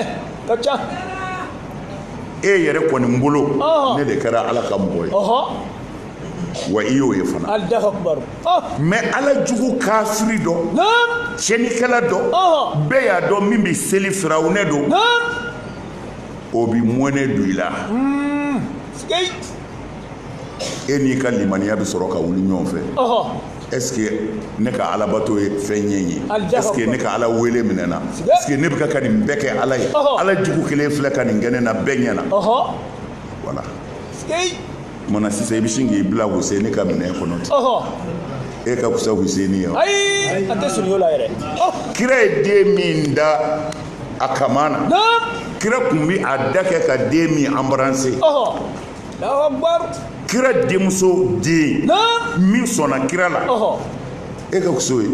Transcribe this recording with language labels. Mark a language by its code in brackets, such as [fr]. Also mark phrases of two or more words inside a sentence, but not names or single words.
[bm] e yɛrɛ kɔni n bolo ne de kɛra ala ka mɔgɔ ye wa i y'o ye fana mais ala jugu kafiri dɔ cɛnikɛla dɔ bɛɛ y'a dɔn min bɛ seli firawunɛ don o bɛ mɔnɛ don i la e n'i ka limaniya bɛ sɔrɔ ka wuli ɲɔgɔn fɛ [fr] est ce que [bm] ne ka alabato ye fɛn ɲɛ ye [fr] est ce que [bm] ne ka ala wele minɛ na [fr] est ce que [bm] ne bɛ ka nin bɛɛ kɛ ala ye ala jugu kelen filɛ ka nin kɛ ne na bɛɛ ɲɛna voilà mana sisan i bɛ sin k'i bila Husaini ka minɛn kɔnɔ ten e ka fisa Husaini ye ayi a tɛ siri o la yɛrɛ kira ye den min da a kama na kira kun bɛ a da kɛ ka den min embrasser kira denmuso den min sɔnna kira la e ka fisa o ye